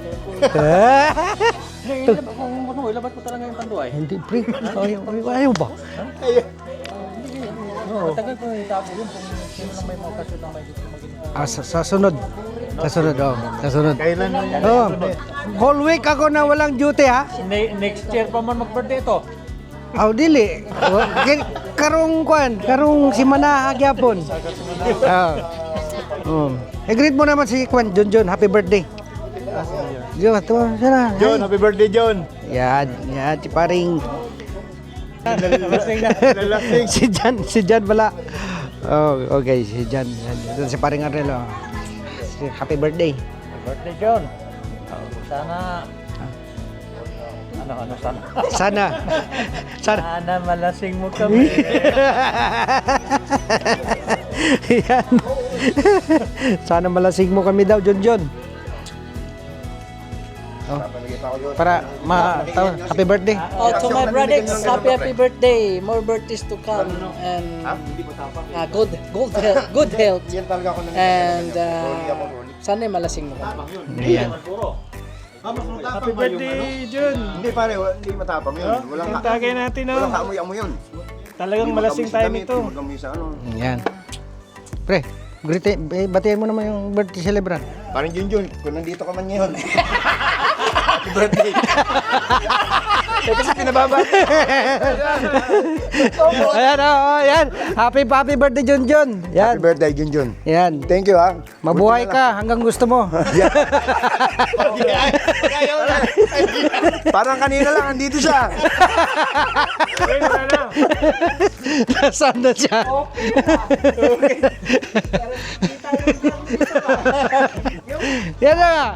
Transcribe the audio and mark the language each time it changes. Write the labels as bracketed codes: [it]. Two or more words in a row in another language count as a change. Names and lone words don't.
[tl] Kung ano, ilabat ko talaga yung tanduay. Hindi pre, ayaw ba? Matagal ko itago yun kung sino lang may mga okasyon na may gusto maging. Sa sunod. Sa sunod, oh. Sa sunod. Kailan na yan? Oh. [en] Whole week [tl] ako na walang duty ha. [en] Next year [tl] pa man mag-birthday ito. [ceb] Aw dili. Karong kwan, karong simana agyapon. [tl] Greet mo naman si Kwan John, [en] happy birthday. [tl] Yo, to sana. [en] John, happy birthday, John. [tl] Yan, si paring Lalasing. si Jan pala. Oh, okay, si Jan. Ito si paring Arnel. Oh. [en] Happy birthday. [tl] Birthday John. Sana ano sana? Sana. Sana malasing mo kami. Yan. Sana malasing mo kami daw, John. Oh. Para [en] happy birthday. Oh, to my brothers, happy birthday. More birthdays to come and good health. [tl] Yan talaga ako na. And sana malasing mo. Yan. [en] Happy birthday, Jun. [tl] Hindi pare, hindi matapang yun. Yung tagay natin, no? Walang kaamoy-amoy yun. Talagang Hindi malasing magamoy sa tayo damit, nito. hindi magamoy sa ano. Yan. Pre, batiin mo naman yung birthday celebrant. Parang Junjun, kung nandito ka man ngayon. [en] Happy birthday. [tl] Eh, kasi pinababa. Ayan, yan. [en] Happy birthday, [tl] John. [en] Happy [tl] Yan. [en] birthday, Junjun. [tl] Yan. [en] Thank you, [tl] ha. Mabuhay ka hanggang gusto mo. Parang kanina lang, andito siya. Nasaan na siya? Yan na nga.